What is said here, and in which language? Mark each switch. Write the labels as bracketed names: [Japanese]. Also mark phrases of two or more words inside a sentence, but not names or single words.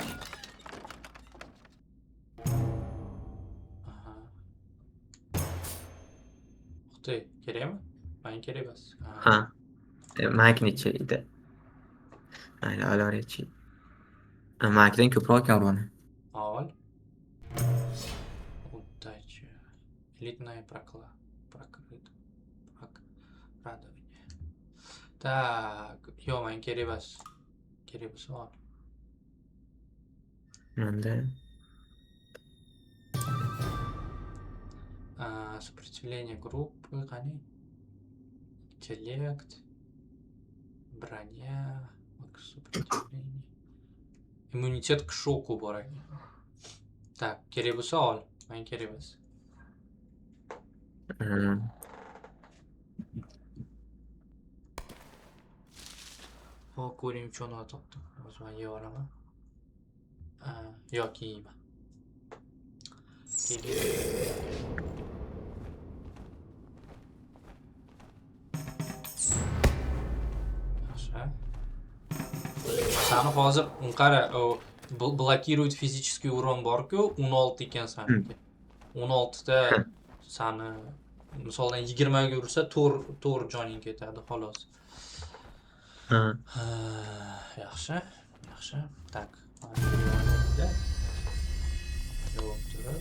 [Uzbek] Aha. Uxtay, kerakmi? Menga kerak emas. Ha. Maknichi edi. Aynen olaveraychi. Makdan ko'proq ekan urg'ani. Ol. [Russian] Удача. Элитная радование. Так, [Uzbek] yo'q, menga kerak emas. Kerak bo'lsa ol. Menda [Russian] Сопротивление группы, qani? Интеллект. Броня. Сопротивление. Иммунитет к шоку [Uzbek] bor ekan. Так, kerak bo'lsa ol. Menga kerak emas. Hop, ko'ring cho'naq topdim. O'zim yeb olaman. Yo'q, yeyman. Yaxshi. Sani hozir qara, [Russian] блокирует физический урон [Uzbek] bor-ku, 16 ekan saniki. 16 da sani misoldan 20 ga ursa 4 joning ketadi, xolos. Yaxshi. Tak. Yo'q, turib.